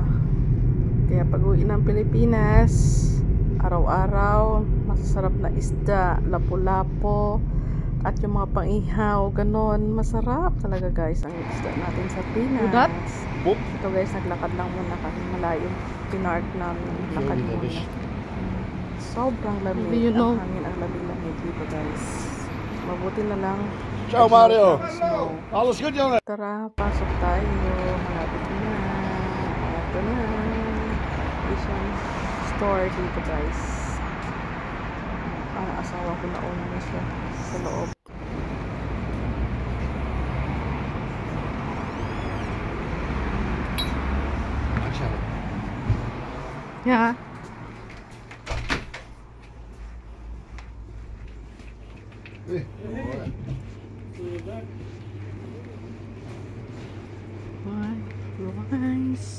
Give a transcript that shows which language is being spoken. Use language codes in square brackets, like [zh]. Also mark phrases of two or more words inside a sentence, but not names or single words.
[tl] Kaya pag uwi ng Pilipinas, araw-araw, masasarap na isda, lapu-lapo, at yung mga pang-ihaw, ganon. Masarap talaga guys ang isda natin sa Pinas. Ito guys, naglakad lang muna kami. Malayo pinark namin. Lakad muna. Sobrang lamig. Ang hangin ang lamig-lamig dito guys. Mabuti na lang. [nl] Ciao Mario! Alles goed jongen? [tl] Tara, pasok tayo. Malapit na. Ito na. [en] Asian store [tl] dito guys. Ang asawa ko na una na siya sa loob. [en] Yeah. Hey. Rice.